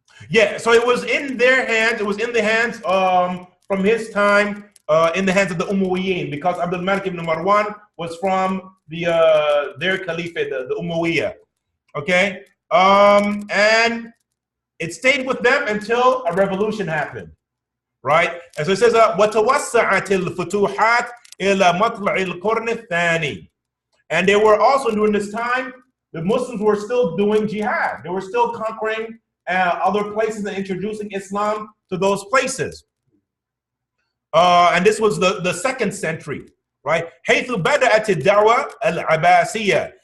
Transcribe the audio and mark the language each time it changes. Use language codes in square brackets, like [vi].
[en] Yeah, so it was in their hands. It was in the hands from his time in the hands of the Umayyads, because Abdul Malik ibn Marwan was from their caliphate, the Umayyah. Okay, and it stayed with them until a revolution happened, right? And so it says, [ar] وَتَوَسَّعَتِ الْفُتُوحَاتِ إِلَى مَطْلَعِ الْقُرْنِ الثَّانِي. [en] And they were also, during this time, the Muslims were still doing jihad. They were still conquering other places and introducing Islam to those places. And this was the second century, right? [ar] حَيْثُ بَدَأَتِ الدَّعْوَةِ الْعَبَاسِيَّةِ.